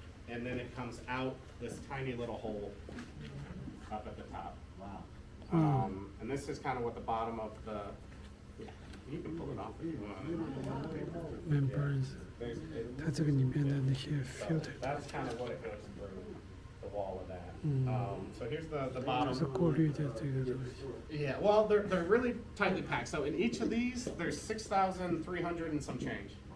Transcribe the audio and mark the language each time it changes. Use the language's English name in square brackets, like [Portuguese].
[English] And then it comes out this tiny little hole up at the top. Wow. And this is kind of what the bottom of the, you can pull it off if you want. Membranes. [Chinese] 它这个里面的那些 filter. [English] That's kind of what it goes through the wall of that. So here's the bottom. [Chinese] 是过滤的这个东西。 [English] Yeah, well, they're really tightly packed. So in each of these, there's 6,300 and some change.